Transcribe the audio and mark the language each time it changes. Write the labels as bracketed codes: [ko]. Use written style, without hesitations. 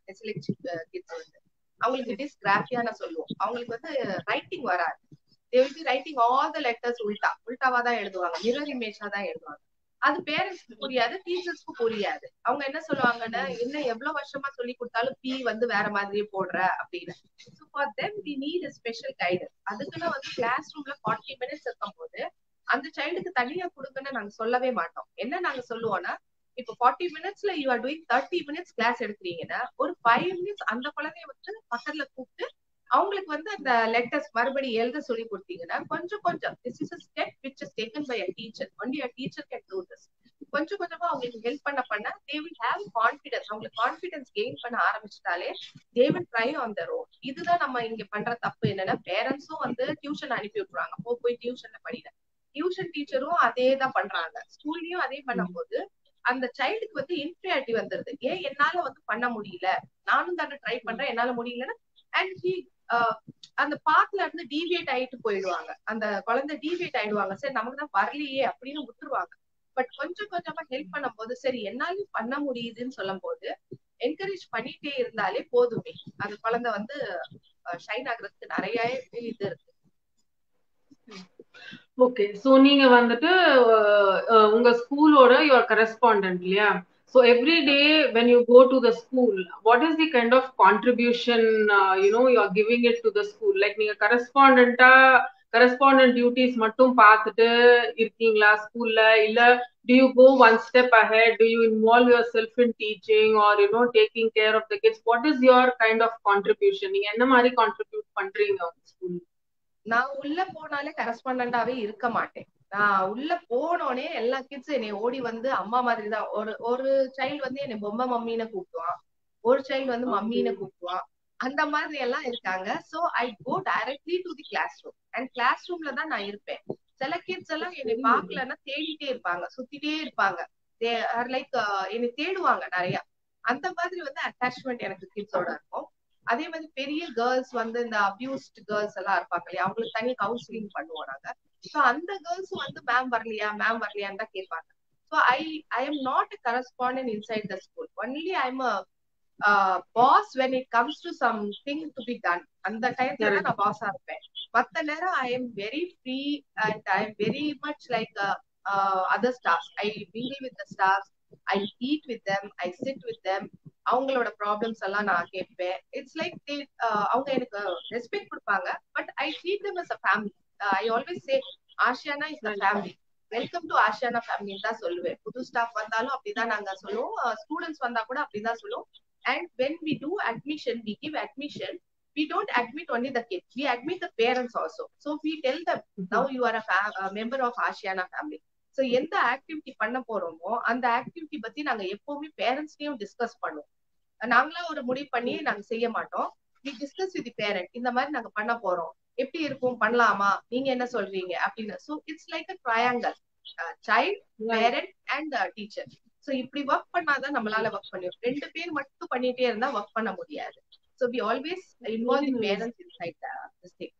[ta] Kids வந்து அவங்களுக்கு டிஸ்கிராஃபியான்னு சொல்லுவோம். அவங்களுக்கு வந்து ரைட்டிங் வராது. [en] they will be writing all the letters [ta] உல்டாவா தான் எழுதுவாங்க, மிரர் இமேஜா தான் எழுதுவாங்க. அது பேரண்ட்ஸ்க்கு புரியாது, டீச்சர்ஸ்க்கு புரியாது. அவங்க என்ன சொல்லுவாங்கன்னா, என்ன எவ்வளவு வருஷமா சொல்லி கொடுத்தாலும் பி வந்து வேற மாதிரியே போடுற அப்படின்னு. [en] So for them we need a special guidance. [ta] அதுக்குன்னு வந்து கிளாஸ் ரூம்ல 40 minutes இருக்கும் போது அந்த சைல்டுக்கு தனியா கொடுங்கன்னு நாங்க சொல்லவே மாட்டோம். என்ன நாங்க சொல்லுவோம்னா, இப்போ 40 minutesல you are doing 30 minutes class எடுக்கிறீங்கன்னா ஒரு 5 minutes அந்த குழந்தைய வந்து பக்கத்துல கூப்பிட்டு அவங்களுக்கு வந்து அந்த லெட்டர்ஸ் மறுபடியும் எழுத சொல்லி கொடுத்தீங்கன்னா கொஞ்சம் கொஞ்சம் [en] This is a step which is taken by a teacher. only a teacher can do this. [ta] கொஞ்சம் கொஞ்சமா அவங்களுக்கு ஹெல்ப் பண்ண [en] they will have confidence. [ta] அவங்களுக்கு கான்பிடன்ஸ் கெயின் பண்ண ஆரம்பிச்சிட்டாலே [en] they will try on their own. [ta] இதுதான் நம்ம இங்க பண்ற தப்பு. என்னன்னா பேரண்ட்ஸும் வந்து டியூஷன் அனுப்பி விட்டுறாங்க, போய் டியூஷன்ல படிங்க. டியூஷன் டீச்சரும் அதே தான் பண்றாங்க, ஸ்கூல்லயும் அதே பண்ணும் போது அந்த சைல்டுக்கு வந்து இன்ஃபீரியாரிட்டி வந்துருது. ஏன் என்னால வந்து பண்ண முடியல, நானும் தானே ட்ரை பண்றேன், என்னால முடியலன்னா அண்ட் ஹி அந்த பாத்துல இருந்து டீவியேட் ஆயிட்டு போயிடுவாங்க. அந்த குழந்தை டீவியேட் ஆயிடுவாங்க, சரி நமக்கு தான் வரலையே அப்படின்னு விட்டுருவாங்க. பட் கொஞ்சம் கொஞ்சமா ஹெல்ப் பண்ணும் போது சரி என்னாலும் பண்ண முடியுதுன்னு சொல்லும் போது என்கரேஜ் பண்ணிட்டே இருந்தாலே போதுமே, அந்த குழந்தை வந்து ஷைன் ஆகுறதுக்கு நிறைய இது இருக்கு. ஓகே, சோ நீங்க வந்துட்டு உங்க ஸ்கூலோட யுவர் கரஸ்பாண்டன்ட் இல்லையா? [en] So every day when you go to the school, what is the kind of contribution you are giving it to the school? Like நீங்க correspondent duties [ta] மட்டும் பார்த்துட்டு இருக்கீங்களா ஸ்கூல்ல, இல்ல [en] do you go one step ahead? Do you involve yourself in teaching or taking care of the kids? What is your kind of contribution? [ta] நீங்க என்ன மாதிரி contribute பண்றீங்க உங்க ஸ்கூல்? நான் உள்ள போனாலே கரஸ்பாண்டாவே இருக்க மாட்டேன். நான் உள்ள போனோடனே எல்லா கிட்ஸும் என்னை ஓடி வந்து அம்மா மாதிரி தான். ஒரு சைல்டு வந்து என்னை பொம்மை மம்மின்னு கூப்பிடுவான், ஒரு சைல்டு வந்து மம்மின்னு கூப்பிடுவான், அந்த மாதிரி எல்லாம் இருக்காங்க. [en] so I go directly to the classroom and [ta] class ரூம்ல தான் நான் இருப்பேன். சில கிட்ஸ் எல்லாம் என்னை பாக்கலன்னா தேடிட்டே இருப்பாங்க, சுத்திட்டே இருப்பாங்க, லைக் என்னை தேடுவாங்க நிறைய. அந்த மாதிரி வந்து அட்டாச்மெண்ட் எனக்கு கிட்ஸோட இருக்கும். அதே மாதிரி பெரிய கேர்ள்ஸ் வந்து இந்த அபியூஸ்ட் கேர்ள்ஸ் எல்லாம் இருப்பாங்க இல்லையா, அவங்களுக்கு தனி கவுன்சிலிங் பண்ணுவோம் நாங்க. சோ அந்த கேர்ள்ஸ் வந்து மேம் வரலையான்னு தான் கேட்பாங்க. [en] So I am not a correspondent inside the school. Only I am boss when it comes to something to be done. [ta] அந்த டைம்ல தான் நான் பாஸா இருப்பேன். மத்த நேரம் [en] I am very free and I am very much like other staffs. I mingle with the staffs, I eat with them, I sit with them. [ta] அவங்களோட problems எல்லாம் நான் கேட்பேன். இட்ஸ் லைக் அவங்க எனக்கு ரெஸ்பெக்ட் கொடுப்பாங்க. [en] But I treat them as a family. I always say Ashiana is the family, welcome to Ashiana ஃபேமிலின்னு [ta] தான் சொல்லுவேன். புது ஸ்டாஃப் வந்தாலும் அப்படிதான் நாங்க சொல்லுவோம், ஸ்டூடெண்ட்ஸ் வந்தா கூட அப்படிதான் சொல்லுவோம். [en] And when we do admission, we give admission, we don't admit only the kids, we admit the parents also. So we tell them, now you are a member of Ashiana family. [ta] So எந்த activity பண்ண போறோமோ அந்த activity பத்தி நாங்க எப்பவுமே பேரண்ட்ஸ்லயும் discuss பண்ணுவோம். நாங்களா ஒரு முடிவு பண்ணி நாங்க செய்ய மாட்டோம். [en] we discuss with the parent, [ta] இந்த மாதிரி நாங்க பண்ண போறோம், எப்படி இருக்கும், பண்ணலாமா, நீங்க என்ன சொல்றீங்க அப்படின்னு. [en] So it's like a triangle, child, parent and teacher. [ta] So இப்படி ஒர்க் பண்ணாதான் நம்மளால ஒர்க் பண்ணியும். ரெண்டு பேர் மட்டும் பண்ணிட்டே இருந்தா ஒர்க் பண்ண முடியாது. [en] So we always involve the parents inside this thing.